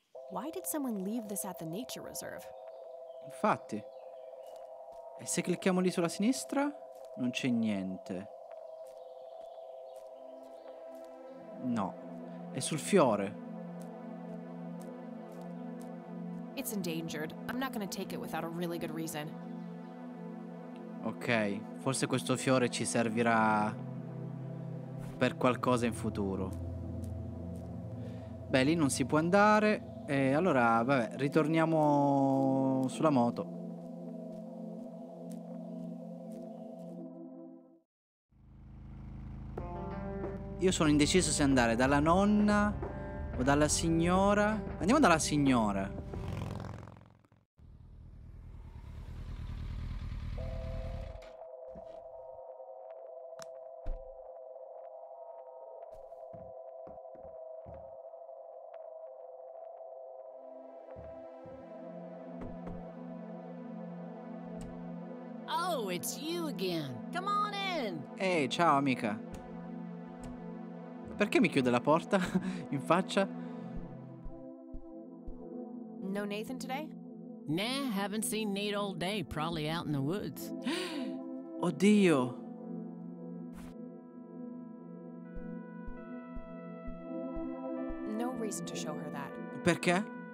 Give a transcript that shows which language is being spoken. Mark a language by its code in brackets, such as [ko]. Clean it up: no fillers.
[en] Why did someone leave this at the nature reserve? [it] Infatti. E se clicchiamo lì sulla sinistra? Non c'è niente. No. È sul fiore. [en] It's endangered. I'm not gonna take it without a really good reason. [it] Ok. Forse questo fiore ci servirà per qualcosa in futuro. Beh, lì non si può andare. E allora, vabbè, ritorniamo sulla moto. Io sono indeciso se andare dalla nonna o dalla signora. Andiamo dalla signora. [en] Oh, it's you again. Come on in. [it] Ehi, ciao amica. Perché mi chiude la porta in faccia? [en] No Nathan today? Nah, haven't seen Nate all day. Probably out in the woods. [it] Oddio. [en] No reason to show her that. [it] Perché?